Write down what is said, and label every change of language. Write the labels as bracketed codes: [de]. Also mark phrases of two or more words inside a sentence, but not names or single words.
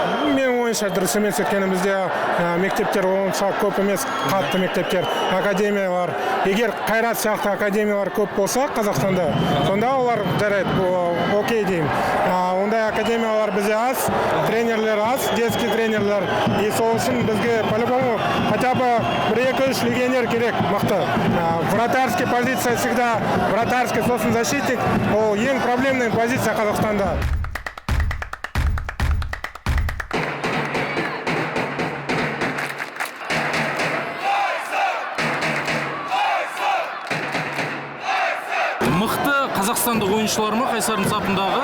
[kk] Менің ойымша дұрыс емес, өйткені бізде мектептер онша көп емес, қатты мектептер, академиялар. Егер Қайрат сияқты академиялар көп болса Қазақстанда, сонда олар жарайды, окей деймін. Ондай академиялар бізде аз, тренерлер аз, детский тренерлер. И сол үшін бізге [ru] по-любому хотя бы [kk] 1-2-3 легионер керек, мықты. [ru] Вратарский позиция всегда, вратарский, сосын защитник, [kk] ол ең [ru] проблемный позиция Қазақстанда. [kk] Мықты қазақстандық ойыншылар ма Қайсардың сапындағы?